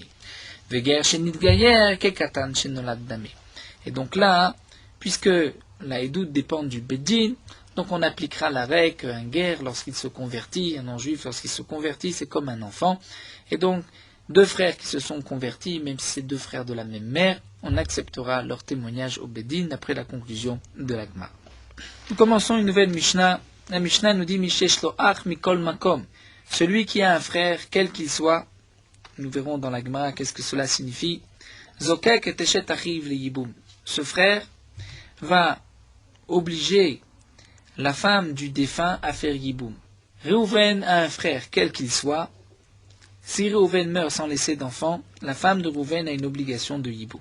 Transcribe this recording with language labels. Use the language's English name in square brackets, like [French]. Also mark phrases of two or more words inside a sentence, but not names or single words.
[French] Et donc là, puisque la Edout dépend du Beddin, donc on appliquera la règle qu'un guerre, lorsqu'il se convertit, un non-juif, lorsqu'il se convertit, c'est comme un enfant. Et donc, deux frères qui se sont convertis, même si c'est deux frères de la même mère, on acceptera leur témoignage au Beddin après la conclusion de la Gemara. Nous commençons une nouvelle Mishnah. La Mishnah nous dit [Hebrew] מי שיש לו אח מכל מקום. [French] Celui qui a un frère, quel qu'il soit, nous verrons dans la Gemara qu'est-ce que cela signifie. [Hebrew] זוקק את אשת אחיו ליבום. [French] Ce frère va obliger la femme du défunt à faire yiboum. Réhouven a un frère, quel qu'il soit. Si Réhouven meurt sans laisser d'enfant, la femme de Réhouven a une obligation de yiboum.